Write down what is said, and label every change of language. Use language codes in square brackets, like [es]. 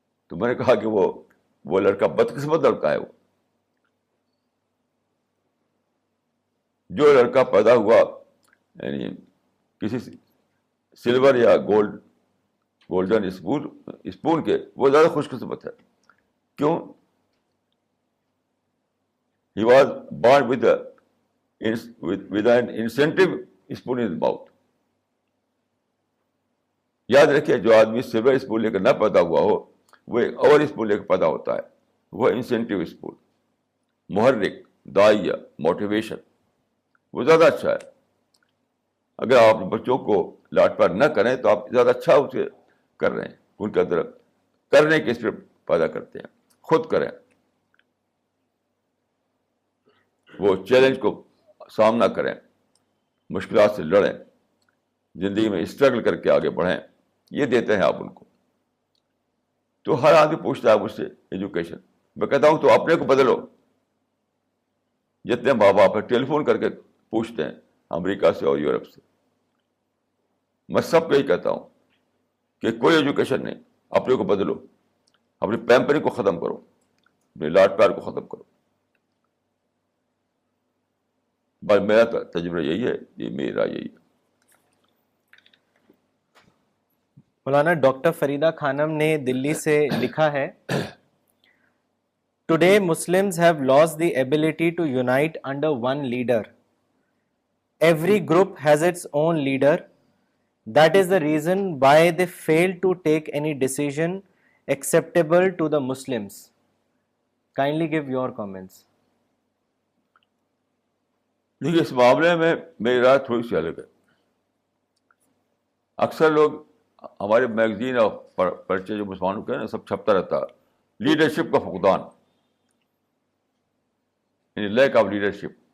[ur] تو میں نے کہا کہ وہ لڑکا بدقسمت لڑکا ہے. وہ جو لڑکا پیدا ہوا یعنی کسی سلور یا گولڈن اسپون کے, وہ زیادہ خوش قسمت ہے. کیوں؟ [en] He was born with an incentive spoon in his mouth. [ur] یاد رکھیے جو آدمی سلور اسپون لے کر نہ پیدا ہوا ہو وہ ایک اور اسپون لے کر پیدا ہوتا ہے, وہ انسینٹیو اسپون, محرک, داعیہ, موٹیویشن, وہ زیادہ اچھا ہے. اگر آپ اپنے بچوں کو لاڈ پیار نہ کریں تو آپ زیادہ اچھا اسے کر رہے ہیں, ان کے اندر کرنے کی اسپرٹ پیدا کرتے ہیں. خود کریں, وہ چیلنج کو سامنا کریں, مشکلات سے لڑیں, زندگی میں اسٹرگل کر کے آگے بڑھیں. یہ دیتے ہیں آپ ان کو. تو ہر آدمی پوچھتا ہے مجھ سے ایجوکیشن. میں کہتا ہوں تو اپنے کو بدلو. جتنے ماں باپ ہیں ٹیلی فون کر کے پوچھتے ہیں امریکہ سے اور یورپ سے. میں سب کو یہی کہتا ہوں کہ کوئی ایجوکیشن نہیں, اپنے کو بدلو, اپنی پیمپرنگ کو ختم کرو, اپنے لاڈ پیار کو ختم کرو. بس میرا تجربہ یہی ہے, یہ میری رائے یہی ہے. مولانا ڈاکٹر فریدہ خانم نے دلی سے لکھا ہے, [en] Today Muslims have lost the ability to unite under one leader. Every group has its own leader. That is the reason why they fail to take any decision acceptable to the Muslims. Kindly give your comments. [ur] دیکھیے, اس معاملے میں میری رائے تھوڑی سی الگ ہے. اکثر لوگ ہمارے میگزین اور پرچے جو مسلمانوں کے ہیں سب چھپتا رہتا ہے, لیڈرشپ کا فقدان, یعنی لیک آف لیڈرشپ.